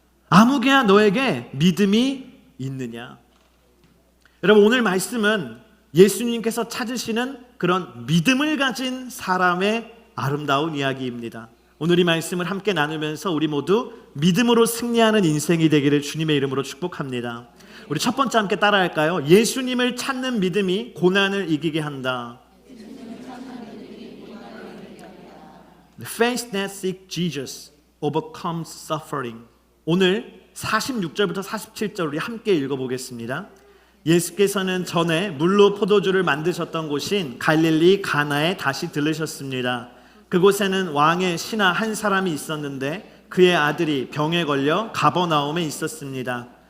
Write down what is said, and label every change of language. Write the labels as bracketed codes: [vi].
[ko] 아무개야, 너에게 믿음이 있느냐? 여러분, 오늘 말씀은 예수님께서 찾으시는 그런 믿음을 가진 사람의 아름다운 이야기입니다. 오늘 이 말씀을 함께 나누면서 우리 모두 믿음으로 승리하는 인생이 되기를 주님의 이름으로 축복합니다. 우리 첫 번째 함께 따라할까요? 예수님을 찾는 믿음이 고난을 이기게 한다. [en] The faith that seeks Jesus overcomes suffering. [ko] 오늘 46절부터 47절 우리 함께 읽어보겠습니다. 예수께서는 전에 물로 포도주를 만드셨던 곳인 갈릴리 가나에 다시 들르셨습니다. 그곳에는 왕의 신하 한 사람이 있었는데 그의 아들이 병에 걸려 가버나움에 있었습니다.